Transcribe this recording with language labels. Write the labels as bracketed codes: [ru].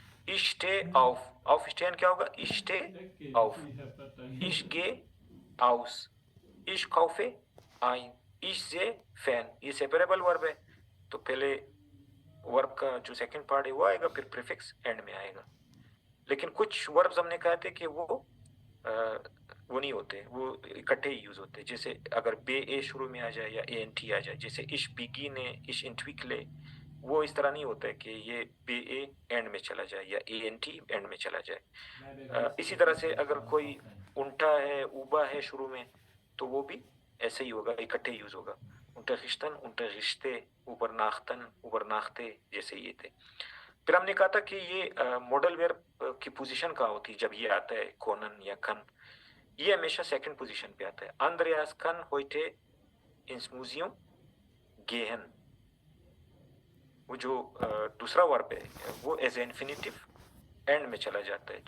[de] Ich stehe auf, aufstehen [hi] क्या होगा? [de] Ich stehe auf, ich gehe aus, ich kaufe ein, ich sehe fern, [hi] ये separable verb है, तो पहले वर्ब का जो सेकंड पार्ट है वो आएगा, फिर प्रीफिक्स एंड में आएगा। लेकिन कुछ वर्ब्स हमने कहा थे कि वो नहीं होते, वो इकट्ठे ही यूज होते हैं, जैसे अगर बे ए शुरू में आ जाए या ए एन टी आ जाए, जैसे इश बिगिने, इश इंट्विकले, वो इस तरह नहीं होता है कि ये बे ए एंड में चला जाए या ए एन टी एंड में चला जाए। इसी तरह से अगर कोई उल्टा है, उबा है शुरू में, तो वो भी ऐसे ही होगा, इकट्ठे यूज होगा। [de] unterrichten, unterrichte, übernachten, übernachte, [hi] जैसे ये थे। फिर हमने कहा था कि ये मॉडल वेयर की पोजीशन कहाँ होती है जब ये आता है कोनन या खन, ये हमेशा सेकंड पोजीशन पे आता है। [de] Andreas kann heute ins Museum gehen, [hi] वो जो दूसरा वर्ब है वो एज इन्फिनिटिव एंड में चला जाता है।